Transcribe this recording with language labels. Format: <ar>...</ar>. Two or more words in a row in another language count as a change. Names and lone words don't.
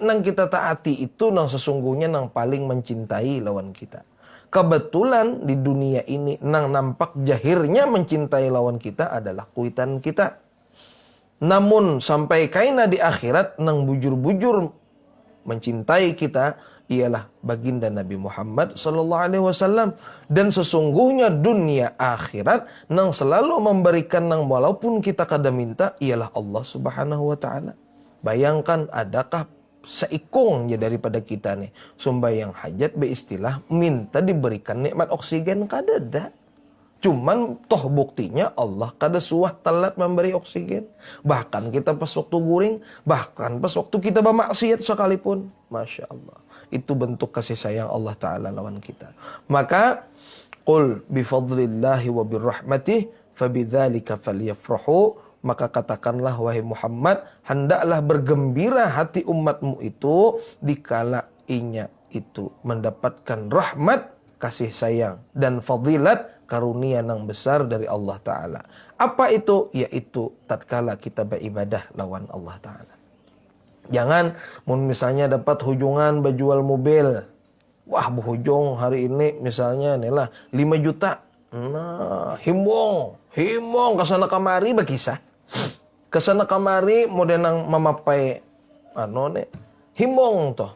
<bjn>Nang kita taati itu nang sesungguhnya nang paling mencintai lawan kita. Kebetulan di dunia ini nang nampak jahirnya mencintai lawan kita adalah kuitan kita. Namun sampai kaina di akhirat nang bujur-bujur mencintai kita ialah baginda Nabi Muhammad</bjn> <ar>صلى الله عليه وسلم.</ar> <bjn>Dan sesungguhnya dunia akhirat nang selalu memberikan nang walaupun kita kada minta ialah Allah</bjn> <ar>سبحانه وتعالى.</ar> <bjn>Bayangkan adakah seikung ya daripada kita nih sembahyang hajat beristilah minta diberikan nikmat oksigen, kada ada. Cuman toh buktinya Allah kada suah telat memberi oksigen. Bahkan kita pas waktu guring, bahkan pas waktu kita bermaksiat sekalipun.</bjn> <ar>ما شاء الله.</ar> <bjn>Itu bentuk kasih sayang Allah Ta'ala lawan kita. Maka</bjn> <ar>قل بفضل الله وبرحمته فبذلك فليفرحوا.</ar> <bjn>Maka katakanlah wahai Muhammad, hendaklah bergembira hati umatmu itu dikala inya itu mendapatkan rahmat, kasih sayang dan fadilat karunia yang besar dari Allah Ta'ala. Apa itu? Yaitu tatkala kita beribadah lawan Allah Ta'ala. Jangan misalnya dapat hujungan berjual mobil. Wah, berhujung hari ini misalnya inilah 5 juta. Nah, himbong kesana kamari berkisah. Kesana kamari modenang memapai himbong toh.</bjn>